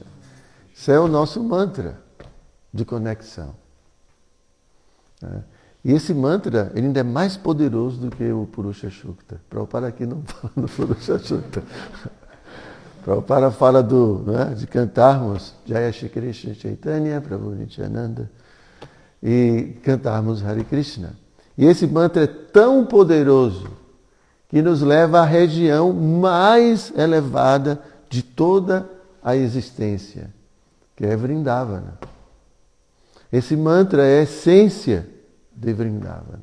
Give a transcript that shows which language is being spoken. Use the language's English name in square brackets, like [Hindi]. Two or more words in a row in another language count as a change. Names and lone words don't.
[Portuguese] Isso é o nosso mantra de conexão. E esse mantra, ele ainda é mais poderoso do que o Purusha Shukta. Prabhupada aqui não fala do Purusha Shukta. Prabhupada fala de cantarmos Jaya Shri Krishna Chaitanya, Prabhu Nityananda, e cantarmos Hare Krishna. E esse mantra é tão poderoso que nos leva à região mais elevada de toda a existência, que é Vrindavana. Esse mantra é a essência de Vrindavana.